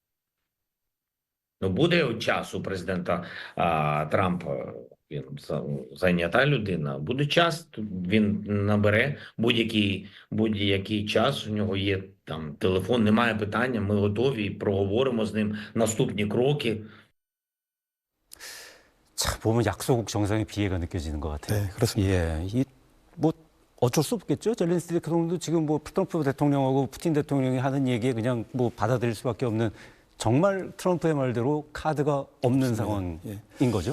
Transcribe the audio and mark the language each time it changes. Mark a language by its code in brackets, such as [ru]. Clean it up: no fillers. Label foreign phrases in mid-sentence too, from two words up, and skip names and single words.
[uk] Буде час у президента Трампа, він зайнята людина, буде час, він набере будь-який час, у нього є там телефон, немає питання, ми готові, проговоримо з ним наступні кроки. [ko] 참 보면 약소국 정상의 비애가 느껴지는 것 같아요. 네, 그렇습니다. 예, 뭐 어쩔 수 없겠죠. 젤렌스키 대통령도 지금 뭐 트럼프 대통령하고 푸틴 대통령이 하는 얘기에 그냥 뭐 받아들일 수밖에 없는 정말 트럼프의 말대로 카드가 없는 상황인 거죠.